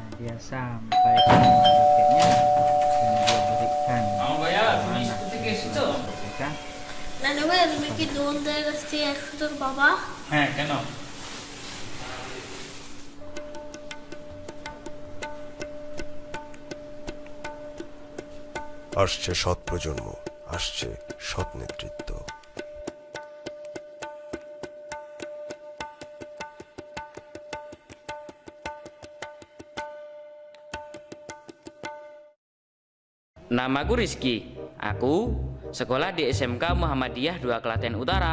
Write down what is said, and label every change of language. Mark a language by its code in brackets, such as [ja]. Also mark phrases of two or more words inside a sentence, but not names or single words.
[id] dia sampai ke paketnya dan dia berikan berikan [bn] নানু ভাই তুমি কি দোকানদারের কাছ থেকে 100 টাকা পাবা? হ্যাঁ কেন? আসছে সৎ প্রজন্ম, আসছে সৎ নেতৃত্ব। [id] Namaku Rizky. Aku sekolah di SMK Muhammadiyah 2 Klaten Utara.